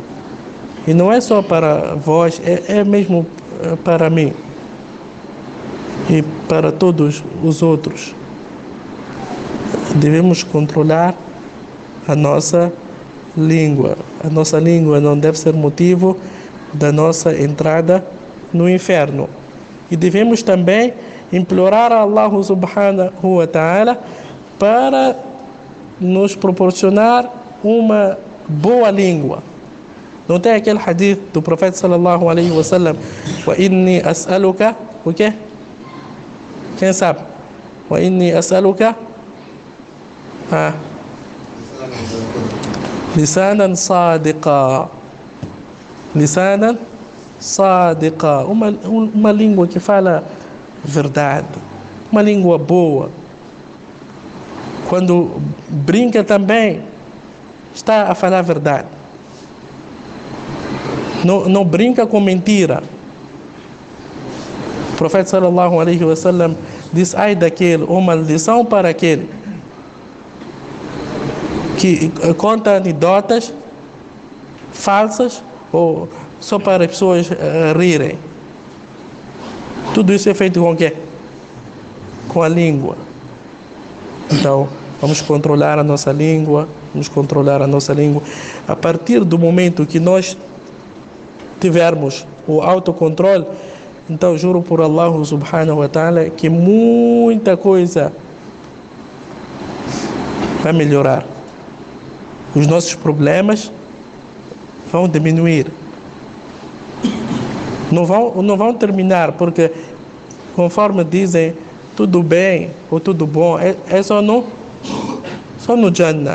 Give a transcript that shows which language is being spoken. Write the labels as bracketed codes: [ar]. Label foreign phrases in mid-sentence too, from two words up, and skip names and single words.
[pt] E não é só para vós, é mesmo para mim e para todos os outros. Devemos controlar a nossa língua. A nossa língua não deve ser motivo da nossa entrada no inferno. E devemos também implorar a [ar] الله سبحانه وتعالى [pt] para nos proporcionar uma boa língua. Não tem aquele hadith do profeta [ar] صلى الله عليه وسلم: وإني أسألك, [pt] o quê? Quem sabe? [ar] وإني أسألك لسانا صادقا. لسانا صادقا, [pt] uma língua que fala verdade, uma língua boa. Quando brinca também está a falar a verdade. Não brinca com mentira. profeta [ar] صلى الله عليه وسلم [pt] diz: ai daquele, ou maldição para aquele que conta anedotas falsas ou só para as pessoas rirem. Tudo isso é feito com o quê? Com a língua. Então, vamos controlar a nossa língua, vamos controlar a nossa língua. A partir do momento que nós tivermos o autocontrole, então juro por [ar] الله سبحانه وتعالى [pt] que muita coisa vai melhorar. Os nossos problemas vão diminuir. Não vão terminar, porque conforme dizem, tudo bem ou tudo bom é só no Jannah.